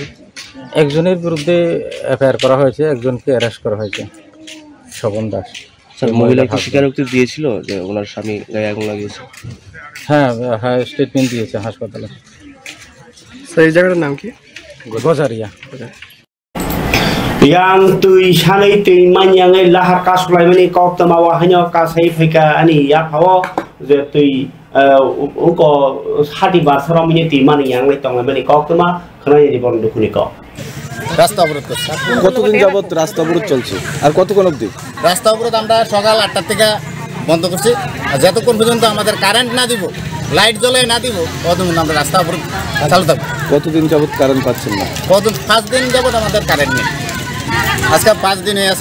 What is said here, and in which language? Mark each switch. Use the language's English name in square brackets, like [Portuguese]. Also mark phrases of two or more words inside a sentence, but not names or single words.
[Bangla] একজনের বিরুদ্ধে এফআইআর করা হয়েছে, একজনকে অ্যারেস্ট করা হয়েছে, স্বপন দাস। স্যার, মহিলা কি স্বীকারোক্তি দিয়েছিল যে ওনার স্বামী গায়ে আগুন লাগিয়েছে? হ্যাঁ, স্টেটমেন্ট দিয়েছে হাসপাতালে। স্যার, এই জায়গাটার নাম কি? গজারিয়া। [Kok Borok] yang tui sanai tui manyangai lahar kasulai mani kok tamawa hanyo kasai phika ani ya phawo je tui uko hati basara mini ti mani yang lai tong mani kok tama khana ni bon dukhuni ko [Bangla] রাস্তা অবরোধ করছে। কতদিন যাবত রাস্তা অবরোধ চলছে আর কতক্ষণ অবধি? রাস্তা অবরোধ আমরা সকাল 8টা থেকে বন্ধ করছি, আর যতক্ষণ পর্যন্ত আমাদের কারেন্ট না দিব, লাইট জ্বলে না দিব, ততক্ষণ আমরা রাস্তা অবরোধ চালু থাকবো। কতদিন যাবত কারেন্ট পাচ্ছেন না? 5 দিন যাবত আমাদের কারেন্ট নেই। আজকে 5 দিন হয়ে আছে।